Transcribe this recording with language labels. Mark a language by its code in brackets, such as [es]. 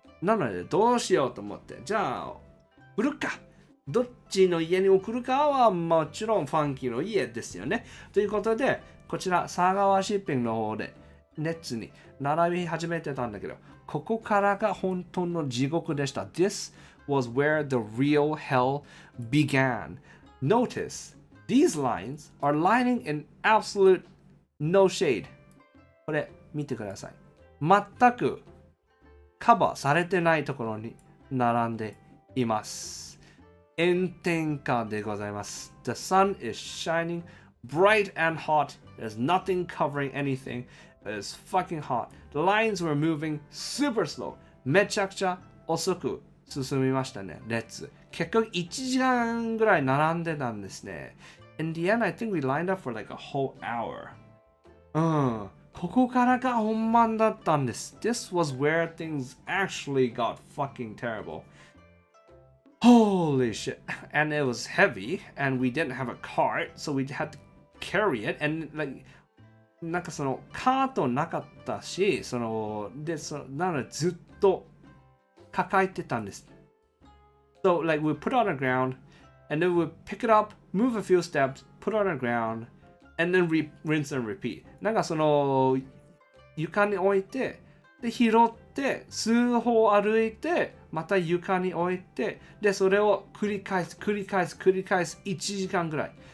[ja] なので、どうしようと思って、じゃあ、売るか。どっちの家に送るかはもちろんファンキーの家ですよね。ということで、こちら、佐川シッピングの方で、ネッツに並び始めてたんだけど、ここからが本当の地獄でした。 [en] This was where the real hell began. Notice, these lines are lining in absolute no shade. [ja] これ、見てください。全くカバーされてないところに並んでいます。炎天下でございます。 [en] The sun is shining bright and hot. There's nothing covering anything. It's fucking hot. The lines were moving super slow. [ja] めちゃくちゃ遅く進みましたね。列。結局1時間ぐらい並んでたんですね。 [en] In the end, I think we lined up for like a whole hour. [ja] ここからが本番だったんです。 [en] This was where things actually got fucking terrible. Holy shit. And it was heavy, and we didn't have a cart, so we had to carry it. And like, [ja] なんかそのカートなかったし、なのでずっと抱えてたんです。 [en] So like we put it on the ground, and then we pick it up, move a few steps, put it on the ground, and then rinse and repeat. [ja] なんかその床に置いて、で拾って数歩歩いて、また床に置いて、でそれを繰り返す1時間ぐらい。